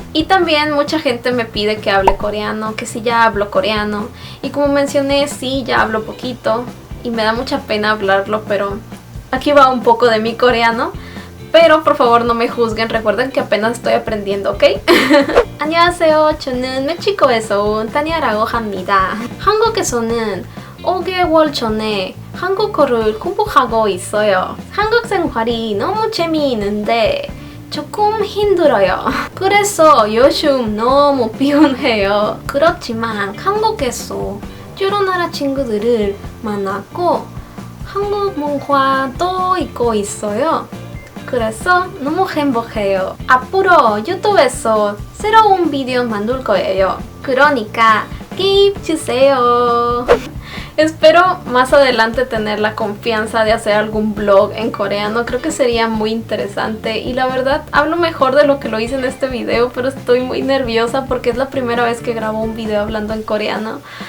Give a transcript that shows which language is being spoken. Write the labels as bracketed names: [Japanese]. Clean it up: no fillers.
[Spanish] Y también mucha gente me pide que hable coreano, que si ya hablo coreano, y como mencioné, sí, ya hablo poquito y me da mucha pena hablarlo, pero aquí va un poco de mi coreano. Pero por favor no me juzguen, recuerden que apenas estoy aprendiendo, ¿ok? [Korean] 안녕하세요. 저는 멕시코에서 온 타니아라고 합니다. 한국에서는 5개월 전에 한국어를 공부하고 있어요. 한국 생활이 너무 재미있는데 조금 힘들어요. 그래서 요즘 너무 피곤해요. 그렇지만 한국에서 여러 나라 친구들을 만났고 한국 문화도 잊고 있어요. 그래서 너무 행복해요. 앞으로 유튜브에서 새로운 비디오 만들 거예요. 그러니까 기입 주세요. [Spanish] Espero más adelante tener la confianza de hacer algún vlog en coreano. Creo que sería muy interesante. Y la verdad, hablo mejor de lo que lo hice en este video, pero estoy muy nerviosa porque es la primera vez que grabo un video hablando en coreano.